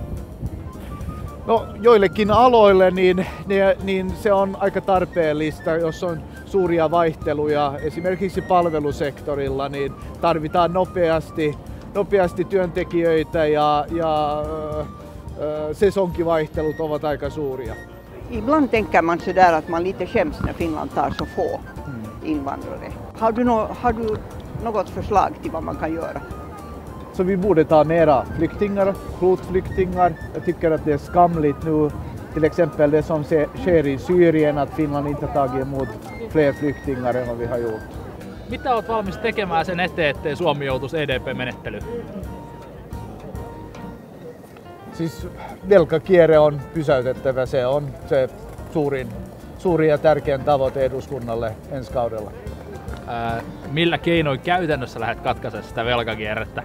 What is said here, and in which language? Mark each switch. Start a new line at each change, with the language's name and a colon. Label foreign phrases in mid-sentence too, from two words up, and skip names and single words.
Finnish: No, joillekin aloille niin se on aika tarpeellista, jos on suuria vaihteluja. Esimerkiksi palvelusektorilla niin tarvitaan nopeasti työntekijöitä ja säsongivaihtelut ovat aika suuria.
Swedish: Ibland tänker man sådär att man lite skäms när Finland tar så få invandrare. Har du något förslag till vad man kan göra? Så vi borde ta mera flyktingar, kvotflyktingar. Jag tycker att det är skamligt nu, till exempel det som sker i Syrien, att Finland inte tagit emot fler flyktingar än vad vi har gjort.
Finnish: Mitä olet valmis tekemään sen eteen, ettei Suomi joutuisi EDP-menettelyyn? Siis velkakierre on pysäytettävä, se on se suurin ja tärkein tavoite eduskunnalle ensi kaudella. Millä keinoin käytännössä lähdet katkaisemaan sitä velkakierrettä?